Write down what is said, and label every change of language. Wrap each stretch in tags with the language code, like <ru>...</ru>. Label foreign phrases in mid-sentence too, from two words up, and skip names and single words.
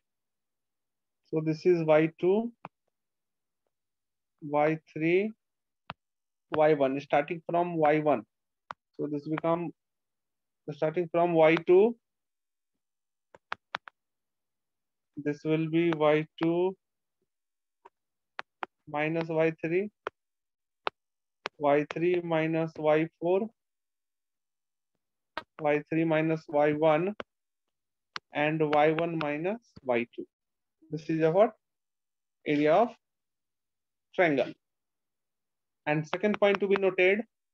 <en>So this is y2, y3, y1, starting from y1. So this become starting from y2. This will be y2 minus y3, y3 minus y4, y3 minus y1, and y1 minus y2. This is a what? Area of triangle. And second point to be noted,</en>